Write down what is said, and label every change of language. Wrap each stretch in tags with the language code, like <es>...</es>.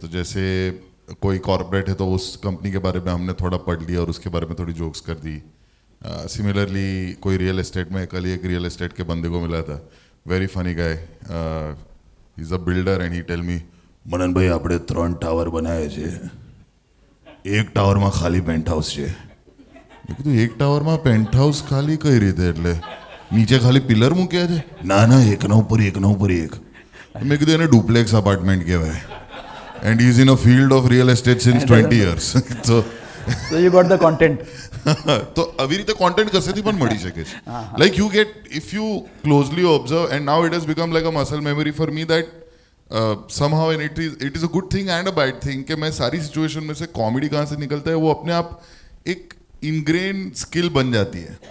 <hi>तो जैसे कोई कॉर्पोरेट है तो उस कंपनी के बारे में हमने थोड़ा पढ़ लिया और उसके बारे में थोड़ी जोक्स कर दी. सिमिलरली कोई रियल एस्टेट में, कल एक रियल एस्टेट के बंदे को मिला था,</hi> <en>very funny guy, he is a builder and he tell me,</en> <gu>મનન ભાઈ આપણે 3 ટાવર બનાવ્યા છે, એક ટાવરમાં ખાલી પેન્ટ હાઉસ છે. મેં કીધું એક ટાવરમાં પેન્ટ હાઉસ ખાલી કઈ રીતે, એટલે નીચે ખાલી પિલર મૂક્યા છે? ના ના, એકના ઉપર એક. મેં કીધું એને ડુપ્લેક્સ અપાર્ટમેન્ટ કહેવાય.</gu> <en>And he's in a field of real estate since 20 years. so you got the content.</en> <gu>તો આવી રીતે કોન્ટેન્ટ કસેથી પણ મળી શકે છે.</gu> <en>Like you get, if you closely observe, and now it has become like a muscle memory for me that somehow, and it is a good thing and a bad thing</en> <hi>कि मैं सारी situation में से comedy कहाँ से निकलता है वो अपने आप एक इनग्रेन स्किल बन जाती है.</hi>